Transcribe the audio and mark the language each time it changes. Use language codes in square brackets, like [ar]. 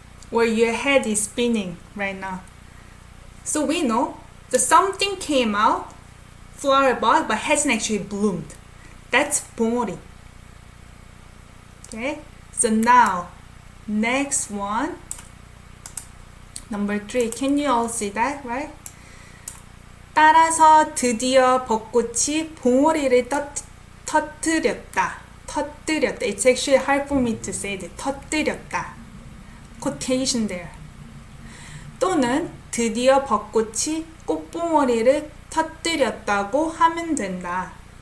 [en] Or your head is spinning right now? So we know that something came out, flower bud, but hasn't actually bloomed. That's 봉오리. Okay? So now, next one. Number 3. Can you all see that, right? [ko] 따라서 드디어 벚꽃이 봉오리를 터뜨렸다. [en] It's actually hard for me to say that. 터뜨렸다. Quotation there. [ko] 또는 드디어 벚꽃이 꽃봉오리를 터뜨렸다고 하면 된다.